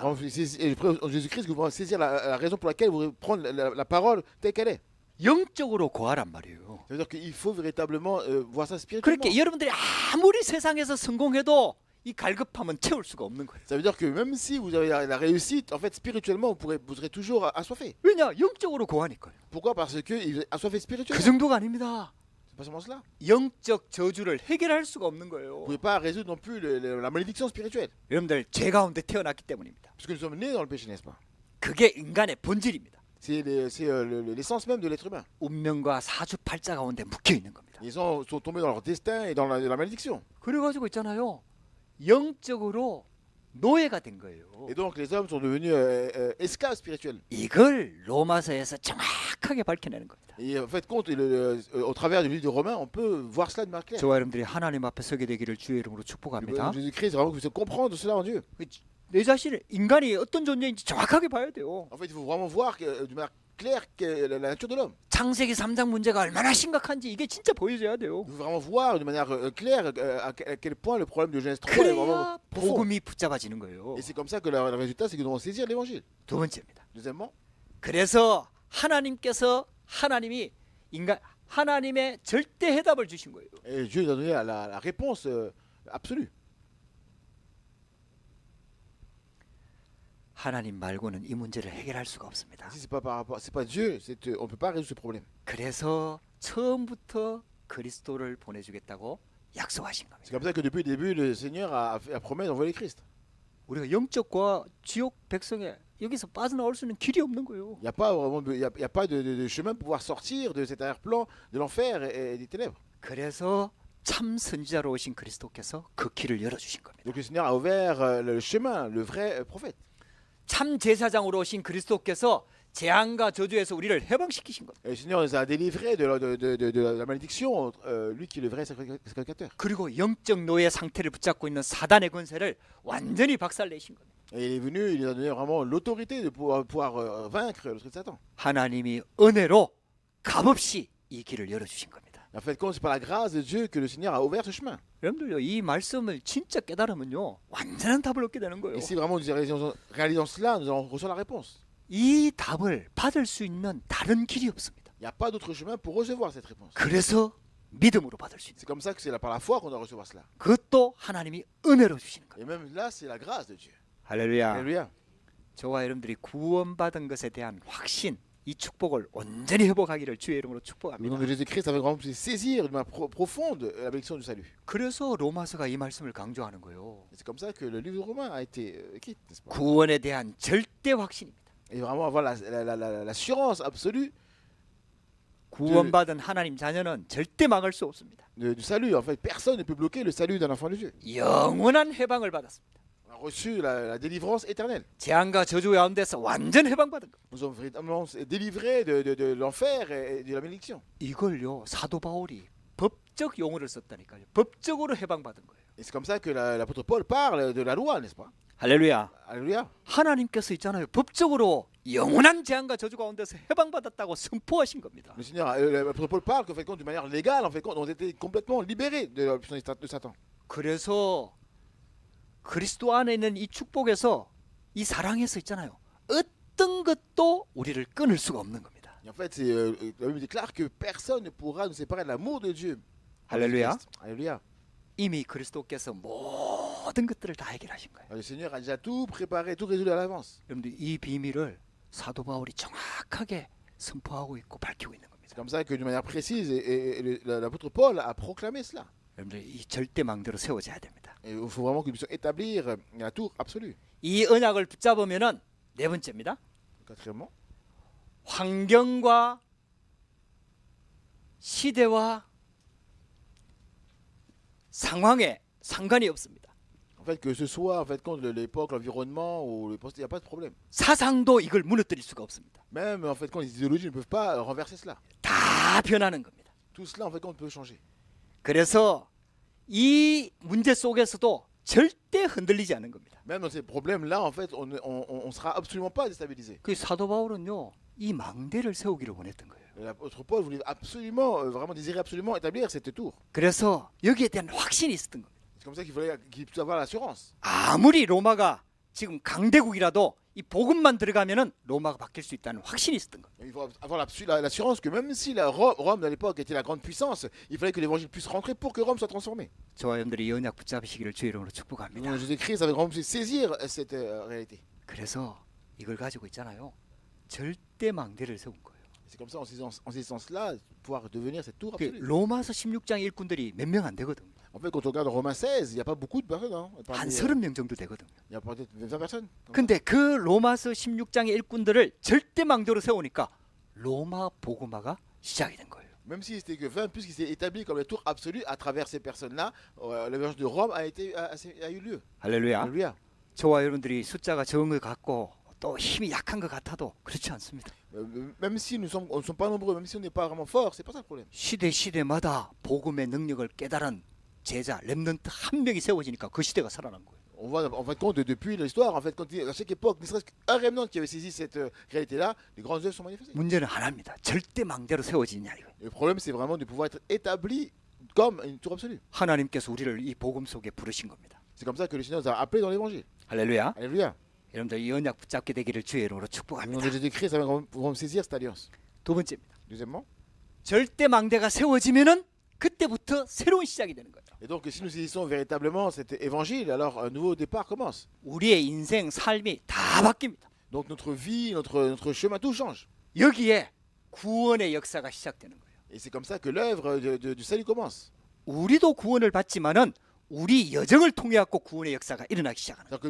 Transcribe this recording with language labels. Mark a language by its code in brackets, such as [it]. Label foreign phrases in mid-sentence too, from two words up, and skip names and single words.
[fr] En Jésus-Christ, que vous pouvez saisir la raison pour laquelle vous prendre la parole telle qu'elle est. [ko] 영적으로 고아란 말이에요. [fr] Ça veut dire qu'il faut véritablement voir ça spirituellement. [ko] 그렇게 여러분들이 아무리 세상에서 성공해도 이 갈급함은 채울 수가 없는 거예요. [fr] Ça veut dire que même si vous avez la réussite, en fait, spirituellement, vous serez toujours assoiffé. [ko] 왜냐? 영적으로 고아니까요. [fr] Pourquoi? Parce qu'il est assoiffé [ko] 그 [fr] spirituellement. [ko] 정도가 아닙니다. [fr] C'est pas seulement cela. [ko] 영적 저주를 해결할 수가 없는 [fr] Vous [ko] 거예요. [fr] ne pouvez pas résoudre non plus la malédiction spirituelle. [ko] 여러분들 죄 가운데 태어났기 때문입니다. [fr] Parce que nous sommes nés dans le péché, n'est-ce pas? [ko] 그게 인간의 본질입니다. [fr] C'est l'essence même de l'être humain. [ko] 운명과 사주팔자 가운데 묶여 있는 겁니다. [fr] Ils sont tombés dans leur destin et dans la malédiction. [ko] 그래가지고 있잖아요. 영적으로 노예가 된 거예요. [fr] Et donc les hommes sont devenus esclaves spirituels. [ko] 이걸 로마서에서 정확하게 밝혀내는 겁니다. [fr] Et en fait, au travers du livre de Romains, on peut voir cela de manière claire. [ko] 저와 여러분들이 하나님 앞에 서게 되기를 주의 이름으로 축복합니다. [fr] Jésus-Christ, vraiment que vous puissiez comprendre cela en Dieu. [ko] 내 자신을 인간이 어떤 존재인지 정확하게 봐야 돼요. [fr] En fait, il faut vraiment voir de manière claire la nature de l'homme. [ko] 창세기 3장 문제가 얼마나 심각한지 이게 진짜 보여줘야 돼요. [fr] Il faut vraiment voir de manière claire à quel point le problème de Genèse 3 est vraiment [ko] 그래야 [fr] profond. [ko] 복음이 붙잡아지는 거예요. [fr] Et c'est comme ça que le résultat, c'est que nous allons saisir l'évangile. [ko] 두 번째입니다. [fr] Deuxièmement, [ko] 그래서 하나님의 절대 해답을 주신 거예요. [fr] et Dieu nous a donné la réponse absolue. [ko] 하나님 말고는 이 문제를 해결할 수가 없습니다. [fr] Si c'est pas Dieu, on peut pas résoudre ce problème. [ko] 그래서 처음부터 그리스도를 보내주겠다고 약속하신 [fr] C'est [ko] 겁니다. [fr] comme ça que depuis le début, le Seigneur a promis d'envoyer Christ. [ko] 우리가 영적과 지옥 백성에 여기서 빠져나올 수 있는 길이 없는 거예요. [fr] Il n'y a pas vraiment y a pas de chemin pour pouvoir sortir de cet arrière-plan de l'enfer et des ténèbres. [ko] 그래서 참 선지자로 오신 그리스도께서 그 길을 열어주신 겁니다. [fr] Donc le Seigneur a ouvert le chemin, le vrai prophète. [ko] 참 제사장으로 오신 그리스도께서 재앙과 저주에서 우리를 해방시키신 겁니다. [fr] Et le Seigneur nous a délivrés de la malédiction, lui qui est le vrai sacrificateur. [ko] 그리고 영적 노예 상태를 붙잡고 있는 사단의 권세를 완전히 박살내신 겁니다. [fr] Et il est venu, il nous a donné vraiment l'autorité de pouvoir vaincre le truc de Satan. [ko] 하나님이 은혜로 값없이 이 길을 열어주신 겁니다. [fr] En fait, c'est par la grâce de Dieu que le Seigneur a ouvert ce chemin. [ko] 여러분들요, 이 말씀을 진짜 깨달으면요, 완전한 답을 얻게 되는 거예요. [fr] Et si vraiment nous réalisons cela, nous allons recevoir la réponse. [ko] 이 답을 받을 수 있는 다른 길이 없습니다. [fr] Il n'y a pas d'autre chemin pour recevoir cette réponse. [ko] 그래서 믿음으로 받을 수 있는. [fr] C'est comme ça que c'est par la foi qu'on doit recevoir cela. [ko] 그것도 하나님이 은혜로 주시는 거예요. [fr] Et même là, c'est la grâce de Dieu. [ko] 할렐루야. [fr] Alléluia. [ko] 저와 여러분들이 구원받은 것에 대한 확신, 이 축복을 온전히 회복하기를 주의 이름으로 [fr] Le nom [ko] 축복합니다. [fr] de Jésus-Christ, avec vraiment saisir de manière profonde la bénédiction du salut. [ko] 그래서 로마서가 이 말씀을 강조하는 거예요. [fr] Et c'est comme ça que le livre de Romains a été écrit, n'est-ce pas? [ko] 구원에 대한 절대 확신입니다. [fr] Et vraiment avoir l'assurance absolue [ko] 구원받은 하나님 자녀는 절대 막을 수 없습니다. [fr] du salut. En fait, personne ne peut bloquer le salut d'un enfant de Dieu. [ko] 영원한 해방을 받았습니다. [fr] On a reçu la délivrance éternelle. [ko] 재앙과 저주 가운데서 완전 해방받은 것. [fr] Nous sommes véritablement délivrés de l'enfer et de la malédiction. [ko] 이걸요 사도 바울이 법적 용어를 썼다니까요. 법적으로 해방받은 거예요. [fr] Et c'est comme ça que l'apôtre Paul parle de la loi, n'est-ce pas? [ko] 할렐루야. [fr] Alléluia. [ko] 하나님께서 있잖아요. 법적으로 영원한 재앙과 저주 가운데서 해방받았다고 선포하신 겁니다. [fr] Le Seigneur, l'apôtre Paul parle qu'en fait, d'une manière légale, en fait, on a été complètement libérés de la puissance de Satan. [ko] 그래서 그리스도 안에 있는 이 축복에서 이 사랑에서 있잖아요. 어떤 것도 우리를 끊을 수가 없는 겁니다. [fr] Et en fait, la Bible déclare que personne ne pourra nous séparer de l'amour de Dieu. [ko] 할렐루야. [fr] Alléluia. [ko] 이미 그리스도께서 모든 것들을 다 해결하신 거예요. [fr] Le Seigneur a déjà tout préparé, tout résolu à l'avance. [ko] 여러분들 이 비밀을 사도 바울이 정확하게 선포하고 있고 밝히고 있는 겁니다. 겁니다. [fr] Comme ça que d'une manière précise, l'apôtre Paul a proclamé cela. [ko] 여러분들 이 절대망대로 세워져야 됩니다. [fr] Et il faut vraiment que nous puissions établir la tour absolue. [ko] 이 언약을 붙잡으면은 네 번째입니다. [fr] Quatrièmement, [ko] 환경과 시대와 상황에 상관이 없습니다. [fr] en fait, que ce soit en fait contre l'époque, l'environnement ou le poste, il n'y a pas de problème. [ko] 사상도 이걸 무너뜨릴 수가 없습니다. [fr] Même en fait, quand les idéologies ne peuvent pas renverser cela. [ko] 다 변하는 겁니다. [fr] Tout cela, en fait, on peut changer. [ko] 그래서 이 문제 속에서도 절대 흔들리지 않는 겁니다. [fr] Même dans ces problèmes-là, en fait, on ne sera absolument pas déstabilisé. [ko] 그 사도 바울은요, 이 망대를 세우기를 원했던 거예요. [fr] L'apôtre Paul voulait absolument, vraiment désirer absolument établir cette tour. [ko] 그래서 여기에 대한 확신이 있었던 겁니다. [fr] C'est comme ça qu'il puisse avoir l'assurance. [ko] 아무리 로마가 지금 강대국이라도 이 복음만 들어가면은 로마가 바뀔 수 있다는 확신이 있었던 겁니다. [fr] Il faut avoir l'assurance que même si Rome à l'époque était la grande puissance, il fallait que l'évangile puisse rentrer pour que Rome soit transformée. [ko] 저와 여러분들이 이 언약 붙잡으시기를 주의 이름으로 축복합니다. [fr] Jésus-Christ avait vraiment pu saisir cette réalité. [ko] 그래서 이걸 가지고 있잖아요. 절대 망대를 세운 거예요. [fr] C'est comme ça, en saisissant cela, pouvoir devenir cette tour [ko] 그 [fr] absolue. [ko] 로마서 16장 일꾼들이 몇 명 안 되거든요. [fr] En fait, quand on regarde Romains 16, il n'y a pas beaucoup de personnes. Hein. [ko] 한 30명 정도 되거든요. [fr] Il y a peut-être 20 personnes. [ko] 근데 그 로마서 16장의 일꾼들을 절대 망대로 세우니까 로마 복음화가 시작이 된 거예요. [fr] Même si c'était que 20, puisqu'il s'est établi comme la tour absolue à travers ces personnes-là, l'évangile de Rome a eu lieu. [ko] 할렐루야. [fr] Alléluia. [ko] 저와 여러분들이 숫자가 적은 것 같고 또 힘이 약한 것 같아도 그렇지 않습니다. [fr] Même si on ne sommes pas nombreux, même si on n'est pas vraiment fort, c'est pas ça le problème. [ko] 시대마다 복음의 능력을 깨달은 제자 렘넌트 한 명이 세워지니까 그 시대가 살아난 거예요. [fr] On voit en fait compte depuis l'histoire, en fait, à chaque époque, ne serait-ce qu'un remnant qui avait saisi cette réalité-là, les grandes œuvres sont manifestées. [ko] 문제는 하나입니다. 절대 망대로 세워지냐 이거. [fr] Le problème, c'est vraiment de pouvoir être établi comme une tour absolue. [ko] 하나님께서 우리를 이 복음 속에 부르신 겁니다. [fr] C'est comme ça que le Seigneur nous a appelés dans l'évangile. [ko] 할렐루야. [fr] Alléluia. [ko] 여러분들 이 언약 붙잡게 되기를 주의 이름으로 [fr] Au nom de [ko] 축복합니다. [fr] Jésus-Christ, nous allons saisir cette alliance. [ko] 두 번째입니다. [fr] Deuxièmement, [ko] 절대 망대가 세워지면은 그때부터 새로운 시작이 되는 거예요. [fr] et donc si nous saisissons véritablement cet évangile, alors un nouveau départ commence. [ko] 우리의 인생, 삶이 다 바뀝니다. [fr] Donc notre vie, notre chemin, tout change. [ko] 여기에 구원의 역사가 시작되는 거예요. [fr] Et c'est comme ça que l'œuvre du salut commence. [ko] 우리도 구원을 받지만은 우리 여정을 통해 갖고 구원의 역사가 일어나기 시작하는 거예요.